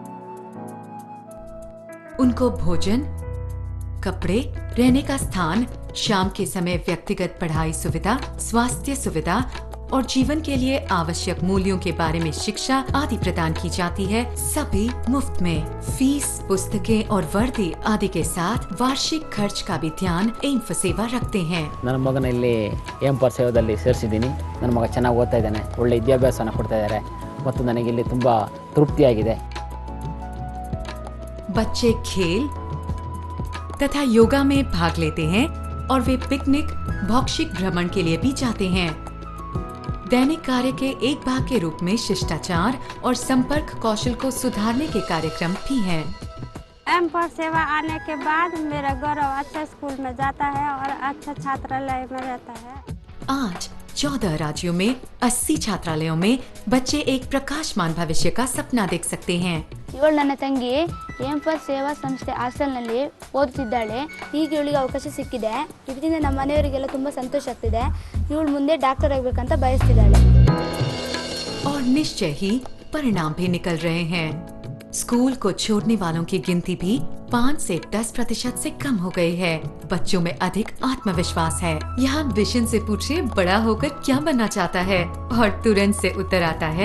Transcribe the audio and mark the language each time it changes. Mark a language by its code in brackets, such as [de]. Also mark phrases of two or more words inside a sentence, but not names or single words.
[hi] उनको भोजन, कपड़े, रहने का स्थान, शाम के समय व्यक्तिगत पढ़ाई सुविधा, स्वास्थ्य सुविधा और जीवन के लिए आवश्यक मूल्यों के बारे में शिक्षा आदि प्रदान की जाती है, सभी मुफ्त में। फीस, पुस्तकें और वर्दी आदि के साथ वार्षिक खर्च का भी ध्यान एम फॉर सेवा रखते हैं। [kn] ನನ್ನ ಮಗನ ಇಲ್ಲಿ ಎಂ ಫಾರ್ ಸೇವಾದಲ್ಲಿ ಸೇರಿಸಿದ್ದೀನಿ। ನನ್ನ ಮಗ ಚೆನ್ನಾಗಿ ಓದ್ತಾ ಇದ್ದಾನೆ, ಒಳ್ಳೆ ವಿದ್ಯಾಭ್ಯಾಸನ ಕೊಡ್ತಾ ಇದ್ದಾರೆ ಮತ್ತು ನನಗೆ ಇಲ್ಲಿ ತುಂಬಾ ತೃಪ್ತಿಯಾಗಿದೆ। [hi] बच्चे खेल तथा योगा में भाग लेते हैं और वे पिकनिक, भौक्षिक भ्रमण के लिए भी जाते हैं। दैनिक कार्य के एक भाग के रूप में शिष्टाचार और संपर्क कौशल को सुधारने के कार्यक्रम भी हैं। एम फॉर सेवा आने के बाद मेरा गौरव अच्छा स्कूल में जाता है और अच्छा छात्रालय में रहता है। आज 14 राज्यों में 80 छात्रालयों में बच्चे एक प्रकाशमान भविष्य का सपना देख सकते हैं। [kn] ಇವಳು ನನ್ನ ತಂಗಿ ಎಂ ಫಾರ್ ಸೇವಾ ಸಂಸ್ಥೆ ಹಾಸ್ಟೆಲ್ನಲ್ಲಿ ಓದುತ್ತಿದ್ದಾಳೆ। ಈಗ ಇವಳಿಗೆ ಅವಕಾಶ ಸಿಕ್ಕಿದೆ, ಇದರಿಂದ ನಮ್ಮ ಮನೆಯವರಿಗೆಲ್ಲ ತುಂಬ ಸಂತೋಷ ಆಗ್ತಿದೆ। ಇವಳು ಮುಂದೆ ಡಾಕ್ಟರ್ ಆಗಬೇಕಂತ ಬಯಸ್ತಿದ್ದಾಳೆ। [hi] और निश्चय ही परिणाम भी निकल रहे हैं। स्कूल को छोड़ने वालों की गिनती भी 5 से 10% से कम हो गई है। बच्चों में अधिक आत्मविश्वास है। यहाँ विशन से पूछिए बड़ा होकर क्या बनना चाहता है, और तुरंत से उत्तर आता है